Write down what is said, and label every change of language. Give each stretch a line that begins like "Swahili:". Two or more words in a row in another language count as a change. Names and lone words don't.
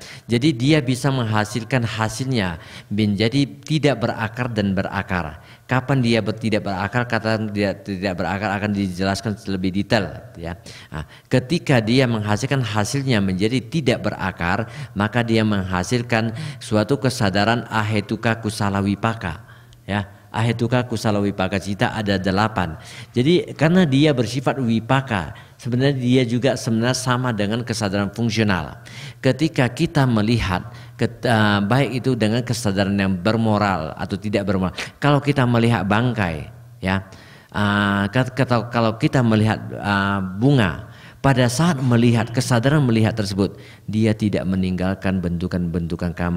Indonesian: Jadi dia bisa menghasilkan hasilnya menjadi tidak berakar dan berakar. Kapan dia tidak berakar, kata dia tidak berakar akan dijelaskan lebih detail, ya. Nah, ketika dia menghasilkan hasilnya menjadi tidak berakar, maka dia menghasilkan suatu kesadaran
Pali: ahetuka kusala wipaka,
Indonesian: ya.
Pali: Ahetuka kusala wipaka cita
Indonesian: ada 8. Jadi karena dia bersifat wipaka, sebenarnya dia juga sebenarnya sama dengan kesadaran fungsional. Ketika kita melihat baik itu dengan kesadaran yang bermoral atau tidak bermoral. Kalau kita melihat bangkai, ya, kalau kita melihat bunga, pada saat melihat kesadaran melihat tersebut, dia tidak meninggalkan bentukan-bentukan kama.